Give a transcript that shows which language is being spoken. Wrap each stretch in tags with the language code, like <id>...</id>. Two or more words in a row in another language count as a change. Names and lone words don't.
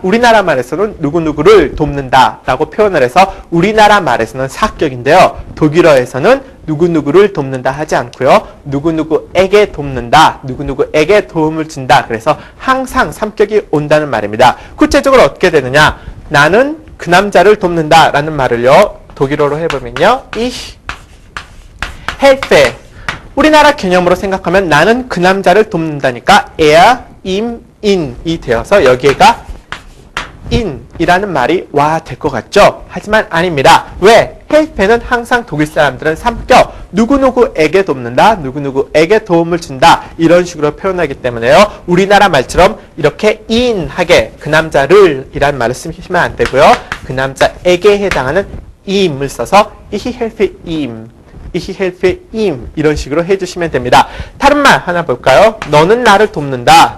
<ko>우리나라 말에서는 누구누구를 돕는다 라고 표현을 해서 우리나라 말에서는 4격인데요. 독일어에서는 누구누구를 돕는다 하지 않고요. 누구누구에게 돕는다, 누구누구에게 도움을 준다. 그래서 항상 3격이 온다는 말입니다. 구체적으로 어떻게 되느냐? 나는 그 남자를 돕는다 라는 말을요. 독일어로 해보면요.</ko> <de>Ich helfe.</de> <ko>우리나라 개념으로 생각하면 나는 그 남자를 돕는다니까</ko> <de>er, ihm,</de> <ko>in이 되어서 여기에가 in이라는 말이 와 될 것 같죠? 하지만 아닙니다. 왜? helfen은 항상 독일 사람들은 3격 누구누구에게 돕는다, 누구누구에게 도움을 준다 이런 식으로 표현하기 때문에요. 우리나라 말처럼 이렇게 in하게 그 남자를 이란 말을 쓰시면 안 되고요. 그 남자에게 해당하는 im을 써서</ko> <de>ich helfe ihm, ich helfe ihm</de> <ko>이런 식으로 해주시면 됩니다. 다른 말 하나 볼까요? 너는 나를 돕는다.</ko>